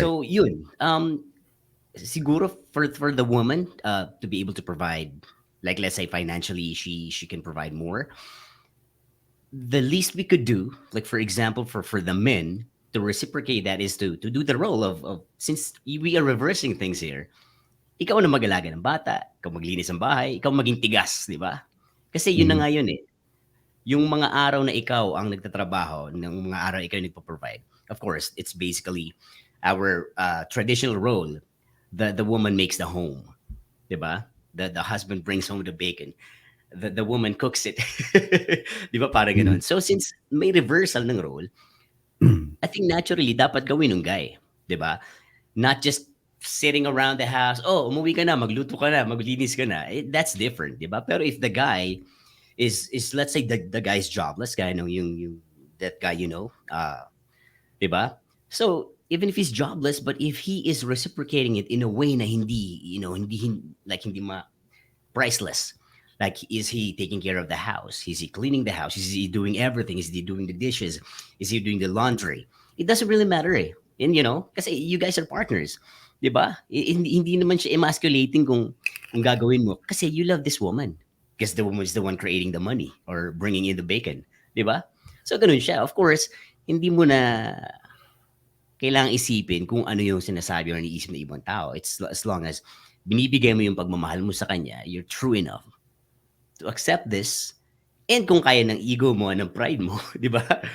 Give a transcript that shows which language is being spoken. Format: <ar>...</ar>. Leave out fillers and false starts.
<tl>So yun, siguro</tl> <en>for the woman to be able to provide, like let's say financially, she can provide more. The least we could do, like for example, for the men to reciprocate that is to do the role of since we are reversing things here.</en> <tl>Ikaw na mag-alaga ng bata, ikaw maglinis ng bahay, ikaw maging tigas, di ba? Kasi yun na Mhm. nga yun eh. Yung mga araw na ikaw ang nagtatrabaho, ng mga araw ikaw yung nagpo-provide.</tl> <en>Of course, it's basically our traditional role. The woman makes the home,</en> <tl>di ba?</tl> <en>The husband brings home the bacon. The woman cooks it.</en> <tl>Di ba parang Mhm. ganun?</tl> <en>So since may reversal ng role, I think naturally</en> <tl>dapat gawin ng</tl> <en>guy.</en> <tl>Di ba?</tl> <en>Not just sitting around the house,</en> <tl>oh, umuwi ka na, magluto ka na, maglinis ka na.</tl> <en>That's different,</en> <tl>di ba? Pero</tl> <en>if the guy is let's say the guy's jobless guy,</en> <tl>no, yung</tl> <en>that guy, di ba? So even if he's jobless, but if he is reciprocating it in a way</en> <tl>na hindi,</tl> <en>like hindi priceless. Like, is he taking care of the house? Is he cleaning the house? Is he doing everything? Is he doing the dishes? Is he doing the laundry? It doesn't really matter eh. And kasi you guys are partners.</en> <tl>Di ba? Hindi naman siya emasculating kung gagawin mo.</tl> <en>Kasi you love this woman. Because the woman is the one creating the money or bringing in the bacon.</en> <tl>Di ba? So, ganun siya.</tl> <en>Of course,</en> <tl>hindi mo na kailangang isipin kung ano yung sinasabi or iniisip ng ibang tao.</tl> <en>It's as long as</en> <tl>binibigay mo yung pagmamahal mo sa kanya,</tl> <en>you're true enough to accept this, and</en> <tl>kung kaya ng ego mo, ng pride mo, di ba?</tl>